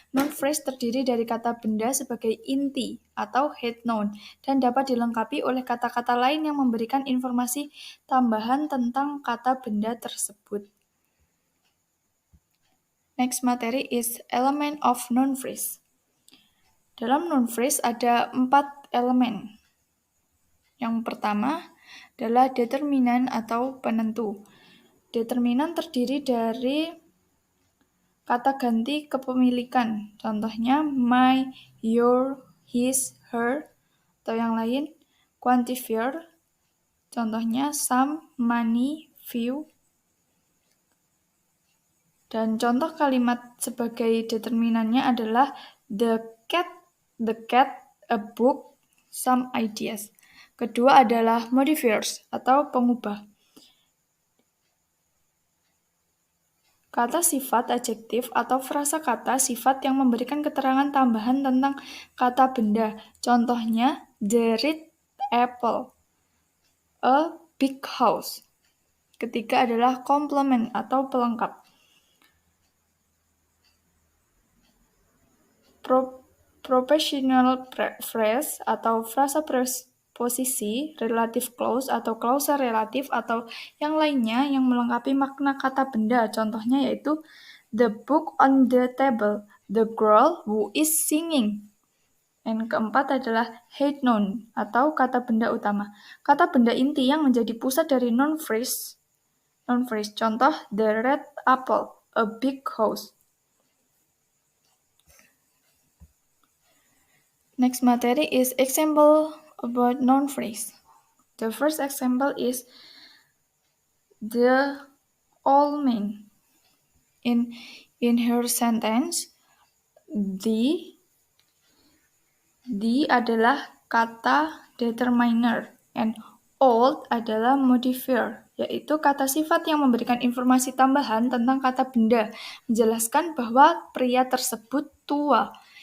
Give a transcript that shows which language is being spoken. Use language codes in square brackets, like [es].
[id] Noun phrase terdiri dari kata benda sebagai inti atau head noun dan dapat dilengkapi oleh kata-kata lain yang memberikan informasi tambahan tentang kata benda tersebut. [en] Next materi is element of noun phrase. [id] Dalam noun phrase ada 4 elemen. Yang pertama adalah determinan atau penentu. Determinan terdiri dari kata ganti kepemilikan, contohnya my, your, his, her, atau yang lain. Quantifier, contohnya some, money, few. Dan contoh kalimat sebagai determinannya adalah [en] the cat, a book, some ideas. [id] Kedua adalah modifiers atau pengubah. Kata sifat adjektif atau frasa kata sifat yang memberikan keterangan tambahan tentang kata benda. [en] Contohnya, the red apple, a big house. [id] Ketiga adalah komplement atau pelengkap. Propositional phrase atau frasa posisi, relative clause atau klausa relatif atau yang lainnya yang melengkapi makna kata benda. [en] Contohnya yaitu the book on the table, the girl who is singing. [id] Dan keempat adalah head noun atau kata benda utama. Kata benda inti yang menjadi pusat dari noun phrase. [en] Contoh the red apple, a big house. Next materi is example about noun phrase. The first example is the old man. In her sentence, the [id] adalah kata determiner [en] and old [id] adalah modifier, yaitu kata sifat yang memberikan informasi tambahan tentang kata benda, menjelaskan bahwa pria tersebut tua.